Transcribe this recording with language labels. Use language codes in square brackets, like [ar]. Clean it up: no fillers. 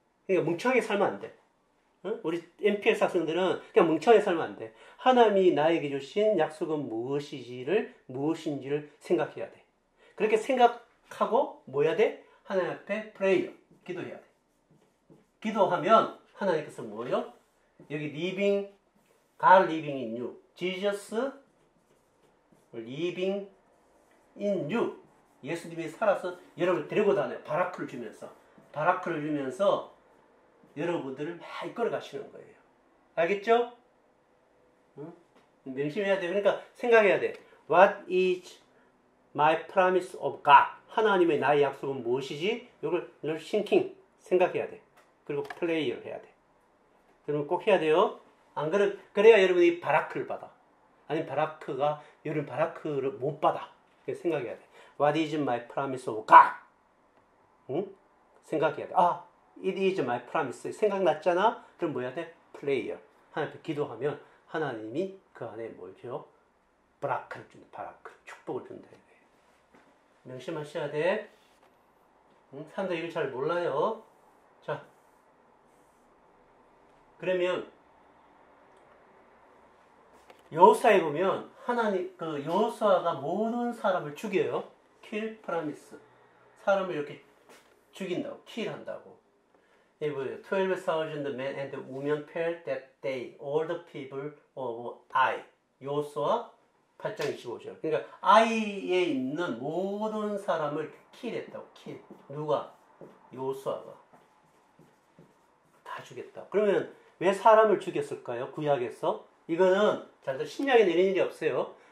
[ko] 그러니까 멍청하게 살면 안 돼. 응? 우리 MPS 학생들은 그냥 멍청하게 살면 안 돼. 하나님이 나에게 주신 약속은 무엇인지를 생각해야 돼. 그렇게 생각하고 뭐 해야 돼? 하나님 앞에 프레이어, 기도해야 돼. 기도하면 하나님께서 뭐예요? [en] 여기 God living in you. Jesus living in you. [ko] 예수님이 살아서 여러분을 데리고 다녀요. 바라크를 주면서 여러분들을 막 이끌어 가시는 거예요. 알겠죠? 응? 명심해야 돼요. 그러니까 생각해야 돼. [en] What is my promise of God? [ko] 하나님의 나의 약속은 무엇이지? 이걸 늘 thinking, 생각해야 돼. 그리고 플레이를 해야 돼. 여러분 꼭 해야 돼요. 안 그래야 여러분이 바라크를 받아. 아니면 여러분 바라크를 못 받아. 생각해야 돼. [en] What is my promise of God? [ko] 응? 생각해야 돼. [en] It is my promise. [ko] 생각났잖아? 그럼 뭐 해야 돼? 플레이어. 하나님 앞에 기도하면 하나님이 그 안에 뭘 줘요? 바라크를 준다. 바라크. 축복을 준다. 명심하셔야 돼. 사람들 이걸 잘 몰라요. 자, 그러면 여호수아에 보면 여호수아가 모든 사람을 죽여요. 킬 프라미스. 사람을 이렇게 죽인다고, 킬한다고. 여기 보여요. [en] 12,000 men and women perished that day. All the people of Ai. [ko] 여호수아 8장 25절. 그러니까 아이에 있는 모든 사람을 킬했다고. 킬. 누가? 여호수아가. 다 죽였다. 그러면 왜 사람을 죽였을까요? 구약에서. 이거는 신약에 내린 일이 없어요.